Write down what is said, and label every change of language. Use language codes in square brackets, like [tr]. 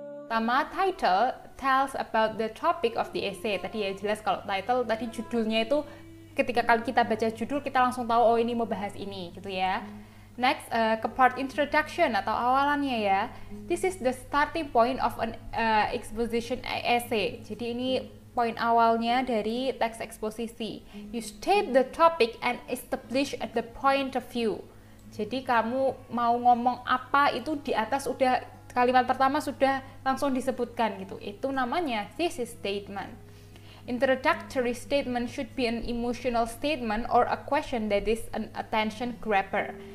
[id] Pertama, [en] title tells about the topic of the essay. [id] Tadi ya jelas kalau title tadi judulnya itu ketika kita baca judul kita langsung tahu oh ini mau bahas ini gitu ya. Next, ke part introduction atau awalannya ya. [en] This is the starting point of an exposition essay. [id] Jadi ini poin awalnya dari teks eksposisi. [en] You state the topic and establish the point of view. [id] Jadi kamu mau ngomong apa itu di atas udah kalimat pertama sudah langsung disebutkan gitu. Itu namanya thesis statement. [en] Introductory statement should be an emotional statement or a question that is an attention grabber.